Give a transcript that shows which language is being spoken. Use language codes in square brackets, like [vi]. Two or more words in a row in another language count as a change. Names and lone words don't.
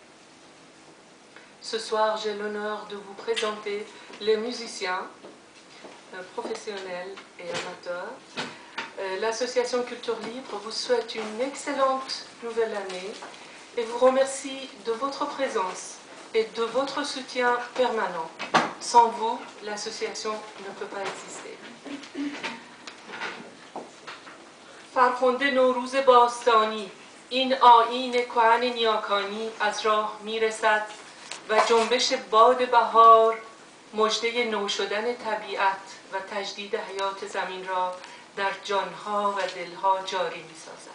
[fr] Ce soir, j'ai l'honneur de vous présenter les musiciens professionnels et amateurs. L'association Culture Libre vous souhaite une excellente nouvelle année et vous remercie de votre présence et de votre soutien permanent. Sans vous, l'association ne peut pas exister. [fa] فرخنده نوروز باستانی این آیین کهن نیاکانی از راه میرسد و جنبش باد بهار مژده نو شدن طبیعت و تجدید حیات زمین را در جانها و دلها جاری می‌سازد.